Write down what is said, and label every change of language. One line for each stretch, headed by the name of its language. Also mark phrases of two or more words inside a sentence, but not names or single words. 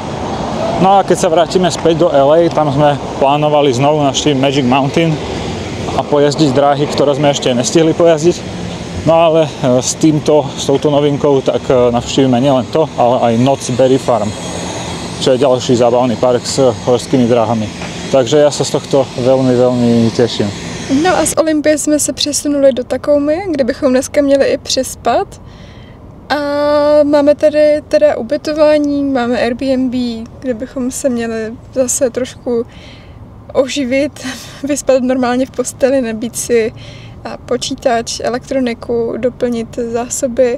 Slovak: No a keď sa vrátime späť do LA, tam sme plánovali znovu navštíviť Magic Mountain a pojazdiť dráhy, ktoré sme ešte nestihli pojazdiť. No ale s touto novinkou tak navštívime nielen to, ale aj Knott's Berry Farm, čo je ďalší zábavný park s horskými dráhami. Takže ja sa z tohto veľmi, veľmi teším.
Czech: No a z Olympie jsme se přesunuli do Takoumy, kde bychom dneska měli i přespat. A máme tady teda ubytování, máme Airbnb, kde bychom se měli zase trošku oživit, vyspat normálně v posteli, nabít si počítač, elektroniku, doplnit zásoby.